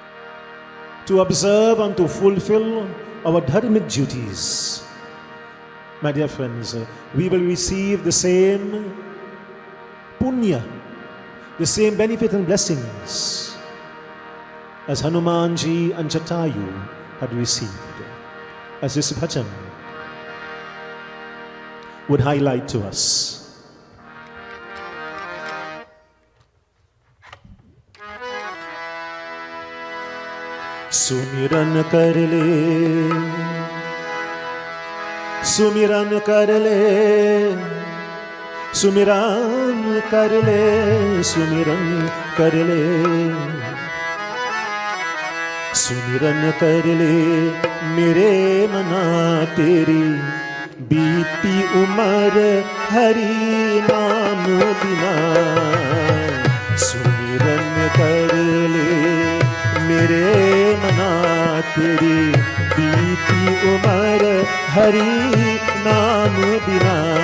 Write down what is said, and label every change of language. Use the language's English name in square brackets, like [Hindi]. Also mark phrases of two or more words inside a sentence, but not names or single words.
[English] To observe and to fulfill our dharmic duties my dear friends, we will receive the same punya, the same benefit and blessings as Hanumanji and Jatayu had received, as this bhajan would highlight to us. [Hindi] सुमिरन कर ले, सुमिरन कर ले, सुमिरन कर ले, सुमिरन कर ले, सुमिरन कर ले मेरे मना तेरी बीती उमर हरि नाम बिना सुमिरन कर ले मेरे मना तेरी बीती उमर हरि नाम बिना